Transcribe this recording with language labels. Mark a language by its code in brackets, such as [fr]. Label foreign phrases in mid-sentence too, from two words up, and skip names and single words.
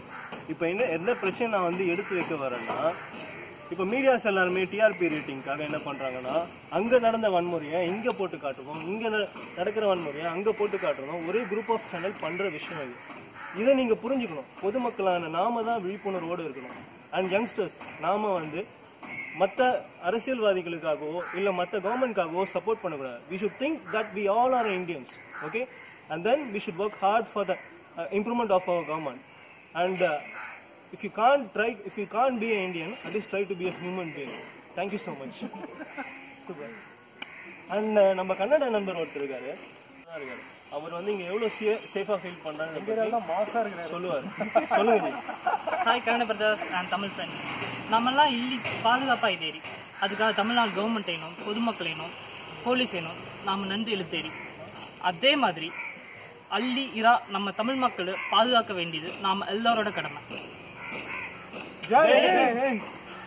[ta] இப்போ என்ன பிரச்சனை நான் வந்து எடுத்து வைக்க வரேன்னா, இப்போ மீடியாஸ் எல்லாருமே டிஆர்பி ரேட்டிங்காக என்ன பண்ணுறாங்கன்னா, அங்கே நடந்த வன்முறையை இங்கே போட்டு காட்டுவோம், இங்கே நடக்கிற வன்முறையை அங்கே போட்டு காட்டுறோம். ஒரே [en] group of channel [ta] பண்ணுற விஷயம் இது. இதை நீங்கள் புரிஞ்சுக்கணும். பொதுமக்களான நாம தான் விழிப்புணர்வோடு இருக்கணும். [en] and youngsters [ta] நாம வந்து மற்ற அரசியல்வாதிகளுக்காகவோ இல்லை மற்ற கவர்மெண்ட்காகவோ சப்போர்ட் பண்ணக்கூடாது. [en] We should think that we all are Indians, okay? And then we should work hard for the improvement of our government. அண்ட் if you can't be an Indian, at least try to be a human being. Thank you so much. Super. And [ta] நம்ம கன்னட நண்பர் ஒருத்தர் இருக்காரு. அவர் வந்து இங்க எவ்வளவு சேஃபா ஃபீல் பண்றாங்க, இங்க எல்லாம் மாசா இருக்காரு சொல்லுவார். சொல்லுங்க. [en] Hi Kannada brothers and Tamil friends. [kn] நம்மெல்லாம் ಇಲ್ಲಿ பாதுகாப்பா ಇದ್ದೀರಿ. ಅದಕ್ಕಾಗಿ ತಮಿಳುನಾಡು ಗವರ್ಮೆಂಟ್ ಏನೋ பொதுமக்கள் ಏನೋ போலீஸ் ಏನೋ [ta] நாம நன்றி எழுத்தேரி. அதே மாதிரி [kn] ಅಲ್ಲಿ ಇರೋ [ta] நம்ம தமிழ் மக்கள் பாதுகாக்க வேண்டியது நாம எல்லாரோட கடமை. ஜெய்